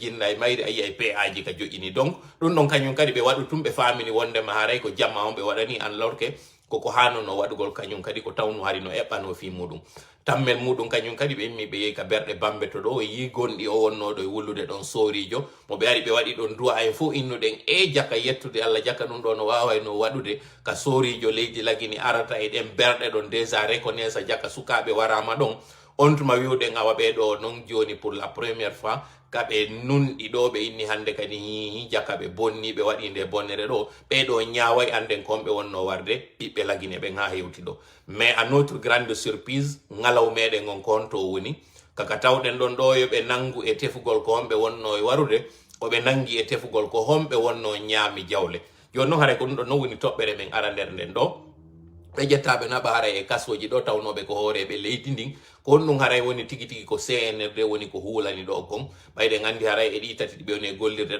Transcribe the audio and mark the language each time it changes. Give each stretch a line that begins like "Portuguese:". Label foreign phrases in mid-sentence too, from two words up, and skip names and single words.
Fula: jinna e mayri a yiya PA ji ka joƴini donc ɗum ɗon kañum kadi ɓe waɗu tum ɓe famini wondema haray ko jamma on ɓe waɗani an lorke koko hanono waɗugol kañum kadi ko tawnu hari no eɓɓano fi muɗum tammel muɗum kañum kadi ɓe immi ɓe yehi ka berɗe bambe to ɗo e yi gonɗi o wonnoɗo e wullude ɗon sorijo mo ɓe ari ɓe waɗi ɗon duwa en fof innuɗen e jaka yettude Allah jaka ɗum ɗo no wawayno waɗude ka sorijo leydi lagini arata e ɗen berɗe ɗon
French: déjà reconnaisse
Fula: jaka sukaɓe warama ɗon on tuma wiwɗen awa ɓeɗo noon joni
French: pour la première fois
Fula: kaɓe nunɗi ɗo ɓe inni hande kadi hihi jaka ɓe bonni ɓe waɗi nde bonnere ɗo ɓeɗo ñaway anden konɓe wonno warde ɓiɓɓe lagine ɓen ha hewti ɗo
French: mais à notre grande
Fula: surprise ngalaw meɗen on ko honto woni kaka tawɗen ɗon ɗo yoɓe nangu e tefugol ko homɓe wonno e warude koɓe nangi e tefugol ko homɓe wonno ñaami jawle joni noon haray ko ɗum ɗo non woni toɓɓere men ara nder nden ɗo ɓe ƴettaɓe naɓa haray e kasoji ɗo tawnoɓe ko hooreɓe leydi ndin ko on ɗum haray woni tigi tigi ko CNRD woni ko huulani ɗo kon ɓayɗen andi haray e ɗi tati ɗiɓe woni e gollirde